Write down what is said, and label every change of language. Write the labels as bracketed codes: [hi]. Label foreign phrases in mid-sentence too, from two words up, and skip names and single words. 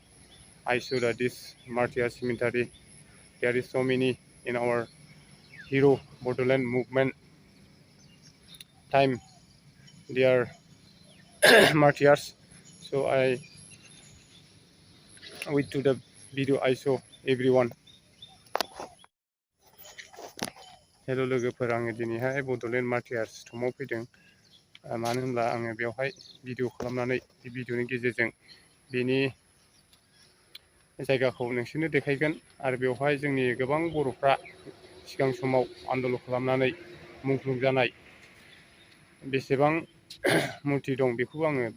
[en] I saw that this martyrs cemetery there is so many in our hero Bodoland movement time. They are martyrs. So I wait to the video I saw everyone. [brx] Hello लोगोफोर आङो दिनैहाय बड'लेण्ड मार्टियार्स थमाव फैदों मानो होनब्ला आङो बेवहाय भिडिअ खालामनानै बे भिडिअनि गेजेरजों बेनि जायगाखौ नोंसोरनो देखायगोन आरो बेवहाय जोंनि गोबां बर'फ्रा सिगां समाव आन्दलन खालामनानै मुंख्लं जानाय बेसेबां मुर्ति दं बेखौ आङो बे